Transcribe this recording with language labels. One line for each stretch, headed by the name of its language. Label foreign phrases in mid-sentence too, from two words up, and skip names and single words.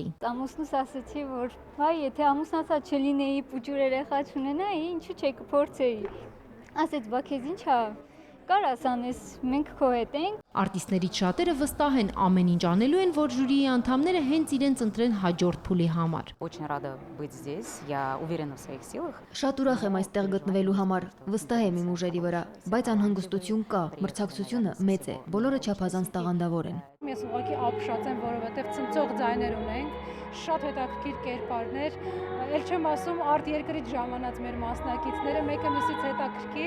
Armenian: Ամուսնուս ասացի, որ վայ, եթե ամուսնացած չլինեի, պուճուր երեխա չունենայի, ինչու՞ չէ կփորձեի։ Ասեց, բա քեզ ինչ է։ Կարաս անես, մենք քո հետ ենք։ Արտիստներից շատերը վստահ են ամեն ինչ անելու են, որ ժյուրիի անդամները հենց իրենց ընտրեն հաջորդ փուլի համար։
Russian: Очень рада быть здесь. Я уверена в своих силах.
Armenian: Շատ ուրախ եմ այստեղ գտնվելու համար, վստահ եմ իմ ուժերի վրա, բայց անհանգստություն կա, մրցակցությունը մեծ է, բոլորը չափազանց տաղանդավոր են։ Ես ուղղակի ապշած եմ, որովհետեւ ցնցող ձայներ ունենք, շատ հետաքրքիր կերպարներ, ել չեմ ասում արտերկրից ժամանած մեր մասնակիցները մեկը մյուսից հետաքրքիր։